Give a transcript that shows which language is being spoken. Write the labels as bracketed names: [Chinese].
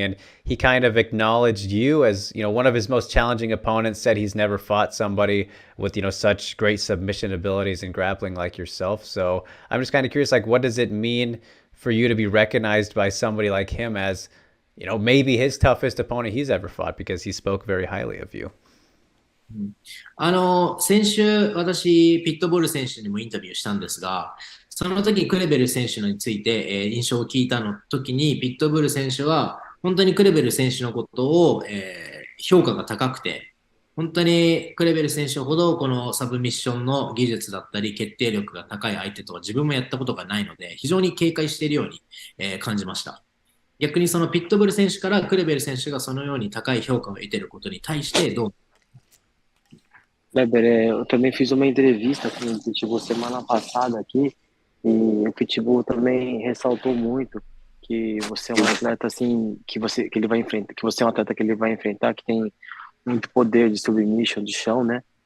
[English] And he kind of acknowledged you as, one of his most challenging opponents, said he's never fought somebody with, such great submission abilities and grappling like yourself. So I'm just kind of curious, like, what does it mean for you to be recognized by somebody like him as, maybe his toughest opponent he's ever fought, because he spoke very highly of you? [Japanese] 先週、私、ピットボール選手にもインタビューしたんですが、その時クレベル選手について、印象を聞いた時に、ピットボール選手は、本当にクレベル選手のことを、評価が高くて、本当にクレベル選手ほどこのサブミッションの技術だったり、決定力が高い相手とは自分もやったことがないので、非常に警戒しているように、感じました。逆にそのピットボール選手からクレベル選手がそのように高い評価を得ていることに対してどう [Portuguese] Kleber, eu também fiz uma entrevista com o Pitbull semana passada aqui e o Pitbull também ressaltou muito que você é um atleta assim que ele vai enfrentar, que você é um atleta que ele vai enfrentar que tem muito poder de submission de chão, né?